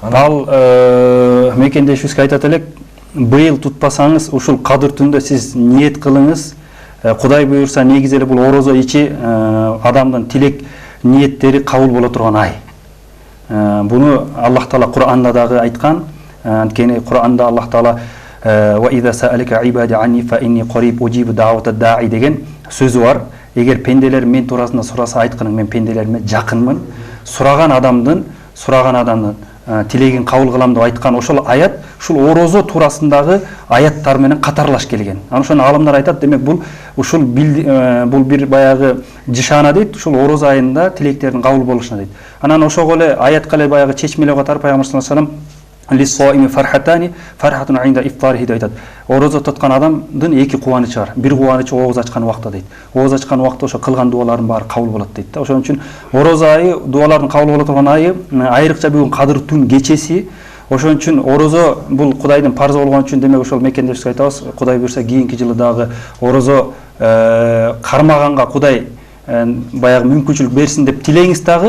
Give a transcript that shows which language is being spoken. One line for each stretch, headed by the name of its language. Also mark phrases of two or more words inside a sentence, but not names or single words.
Kyrgyz: Ал мекендешибизге айтат элек, быйыл тутпасаңыз, ушул кадыр түндө сиз ниет кылыңыз. Кудай буйрса, негизи эле бул орозо ичи адамдын тилек ниеттери кабыл боло турган ай. Буну Аллах Таала Кур'анда дагы айткан. Анткени Кур'анда Аллах Таала
Arabic: وإذا سألك عبادي عني فإني قريب أجيب دعوة الداع
Kyrgyz: деген сөзү бар. Эгер пенделер мен туурасында сураса, айтканың мен пенделериме жакынмын. Сураган адамдын тилегин кабыл кылам деп айткан ошол аят ушул орозо туурасындагы аяттар менен катарлаш келген. Аны ошону аалымдар айтат, демек бул бир баягы жишана дейт, ушул орозо айында тилектердин кабыл болушуна дейт. Анан ошого эле аятка эле баягы чечмелеп атар Пайгамбар
Arabic: صلى الله عليه وسلم للصائم فرحتان فرحة عند إفطاره
Kyrgyz: деп айтат. Орозо туткан адамдын эки кубанычы бар. Бир кубанычы ооз ачкан убакта дейт. Ооз ачкан убакта ошо кылган дуалардын баары кабыл болот дейт да. Ошон үчүн орозо айы дуалардын кабыл боло турган айы, айрыкча бүгүн кадыр түн кечеси. Ошон үчүн орозо бул Кудайдын парзы болгон үчүн демек ошол мекендешибизге айтабыз, Кудай буйрса кийинки жылы дагы орозо кармаганга Кудай баягы мүмкүнчүлүк берсин деп тилеңиз дагы.